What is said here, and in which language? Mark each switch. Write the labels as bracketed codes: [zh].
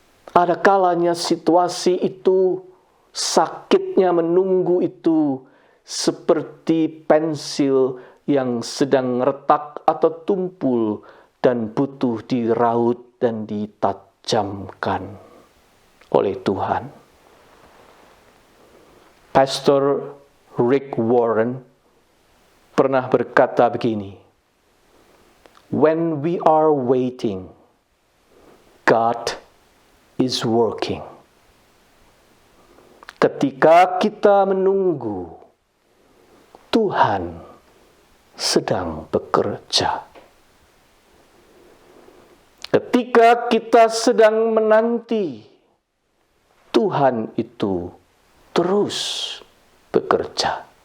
[id] Ada kalanya situasi itu, sakitnya menunggu itu seperti pensil yang sedang retak atau tumpul dan butuh diraut dan ditajamkan oleh Tuhan. [en] Pastor Rick Warren [id] pernah berkata begini, [en] "When we are waiting, God is working." [id] Ketika kita menunggu, Tuhan sedang bekerja. Ketika kita sedang menanti, Tuhan itu terus bekerja.